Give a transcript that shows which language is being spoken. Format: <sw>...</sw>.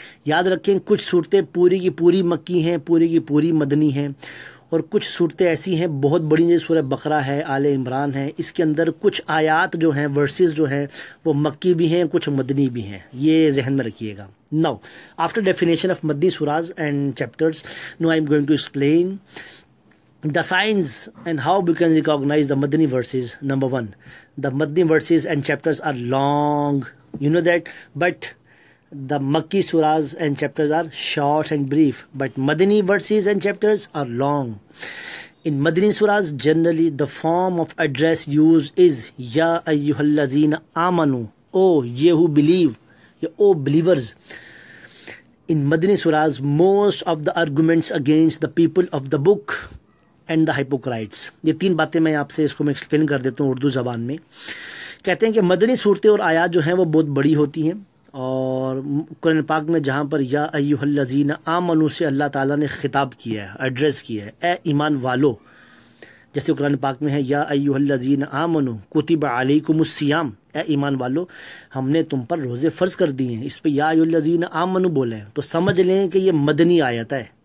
<ur>یاد رکھیں کچھ صورتیں پوری کی پوری مکی ہیں، پوری کی پوری مدنی ہیں، اور کچھ صورتیں ایسی ہیں بہت بڑی جیسے سورہ بقرہ ہے، آل عمران ہے، اس کے اندر کچھ آیات جو ہیں ورسز جو ہیں وہ مکی بھی ہیں، کچھ مدنی بھی ہیں، یہ ذہن میں رکھیے گا.</ur> <en>Now after definition of Madani surahs and chapters, no I am going to explain the signs and how we can recognize the Madani verses. Number 1, the Madani verses and chapters are long, you know that, but the Makki surahs and chapters are short and brief, but Madani verses and chapters are long. In Madani surahs, generally the form of address used is</en> <ar>Ya ayyuhallazina amanu,</ar> <en>oh ye who believe, oh believers. In Madani surahs, most of the arguments against the people of the book and the hypocrites,</en> <ur>یہ 3 باتیں میں آپ سے اس کو میں explain کر دیتا ہوں اردو زبان میں. کہتے ہیں کہ مدنی صورتیں اور آیات جو ہیں وہ بہت بڑی ہوتی ہیں، اور قرآن پاک میں جہاں پر</ur> <ar>یا ایھا الذین آمنوا سے اللہ تعالیٰ نے خطاب کیا ہے، ایڈریس کیا ہے، اے ایمان والو، جیسے قرآن پاک میں ہے یا ایھا الذین آمنوا کتب علیکم الصیام،</ar> <ur>اے ایمان والو ہم نے تم پر روزے فرض کر دیے ہیں. اس پہ یا ایھا الذین آمنوا بولے ہیں تو سمجھ لیں کہ یہ مدنی آیت ہے.</ur>